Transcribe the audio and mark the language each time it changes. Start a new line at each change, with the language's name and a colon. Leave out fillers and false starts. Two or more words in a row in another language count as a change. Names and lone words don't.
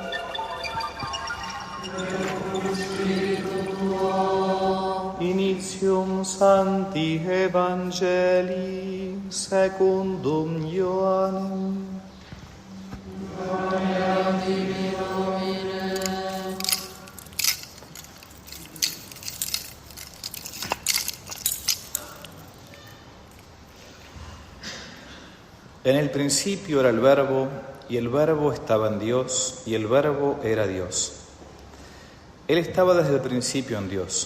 Latin: Initium Sancti Evangelii secundum Ioannem. Gloria a tibi, Domine.
Spanish: En el principio era el Verbo, y el Verbo estaba en Dios, y el Verbo era Dios. Él estaba desde el principio en Dios.